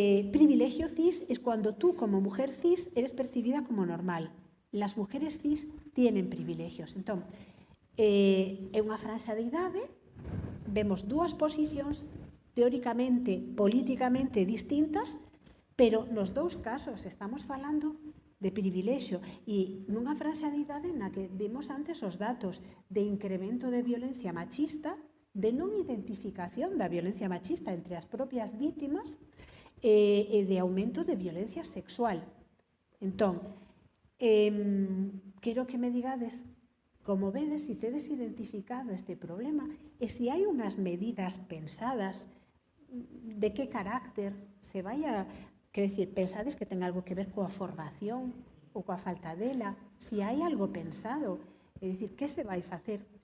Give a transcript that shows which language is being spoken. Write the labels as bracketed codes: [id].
[es] Privilegio cis es cuando tú como mujer cis eres percibida como normal. Las mujeres cis tienen privilegios. [gl] Entón, é unha franxa de idade, vemos dúas posicións teóricamente, políticamente distintas, pero nos dous casos estamos falando de privilexio e nunha franxa de idade na que vimos antes os datos de incremento de violencia machista, de non identificación da violencia machista entre as propias vítimas e de aumento de violencia sexual. Entón, quero que me digades como vedes se tedes identificado este problema e se hai unhas medidas pensadas de que carácter se vai a... Quero dicir, pensades que ten algo que ver coa formación ou coa falta dela? Se hai algo pensado, é dicir, que se vai facer?